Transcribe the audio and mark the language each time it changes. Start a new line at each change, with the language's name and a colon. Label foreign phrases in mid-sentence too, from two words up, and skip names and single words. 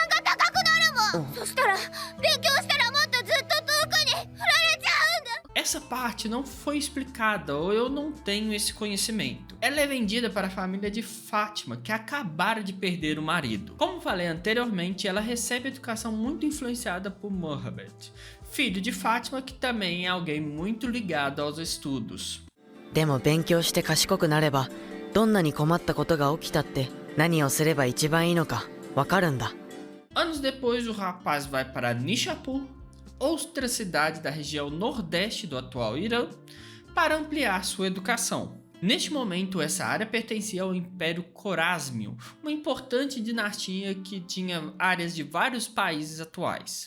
Portuguese: Essa parte não foi explicada ou eu não tenho esse conhecimento. Ela é vendida para a família de Fátima, que acabara de perder o marido. Como falei anteriormente, ela recebe educação muito influenciada por Mohammed, filho de Fátima, que também é alguém muito ligado aos estudos.
Japanese: でも勉強して賢くなればどんなに困ったことが起きたって何をすれば一番いいのかわかるんだ。
Portuguese: Anos depois, o rapaz vai para Nishapur, outra cidade da região nordeste do atual Irã, para ampliar sua educação. Neste momento, essa área pertencia ao Império Khorásmio, uma importante dinastia que tinha áreas de vários países atuais.